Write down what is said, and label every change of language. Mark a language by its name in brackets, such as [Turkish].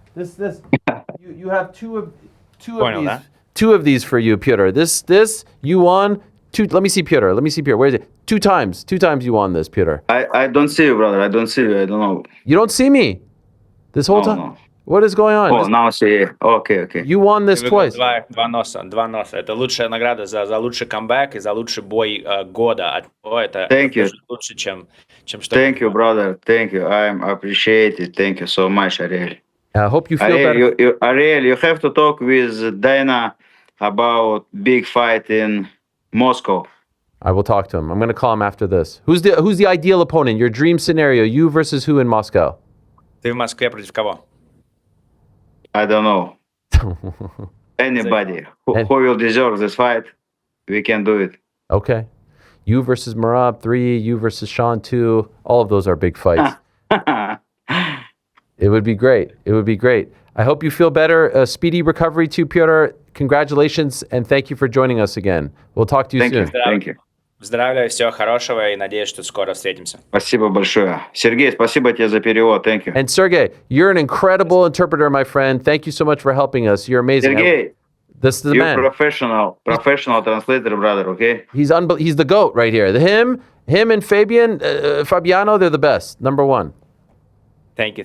[English] This you have two of these. Two of these for you, Petr. This you won. Let me see, Petr. Where is it? Two times you won this, Petr. I don't see you, brother. I don't see you. I don't know. You don't see me this whole time? No. What is going on? Oh, now I see. Okay. You won this twice. [Russian] Два носа. Это лучшая награда за лучший камбэк и за лучший бой года. Это [English] Thank you. [Russian] Лучше, чем что. [English] Thank you, brother. Thank you. I appreciate it. Thank you so much, Ariel. I hope you feel better. Ariel, you have to talk with Dana about big fight in Moscow. I will talk to him. I'm going to call him after this. Who's the ideal opponent? Your dream scenario, you versus who in Moscow? [Russian] Ты в Москве против кого? [English] I don't know. Anybody who will deserve this fight, we can do it. Okay. You versus Merab 3, you versus Sean 2. All of those are big fights. It would be great. It would be great. I hope you feel better. A speedy recovery to Petr. Congratulations, and thank you for joining us again. We'll talk to you soon. Thank you. [Russian] Поздравляю, всего хорошего и надеюсь, что скоро встретимся. Спасибо большое. Сергей, спасибо тебе за перевод. [English] Thank you. And Sergey, you're an incredible interpreter, my friend. Thank you so much for helping us. You're amazing. Sergey, this is the you're man. Professional translator, brother, okay? He's the GOAT right here. Him and Fabiano, they're the best. Number one. Thank you,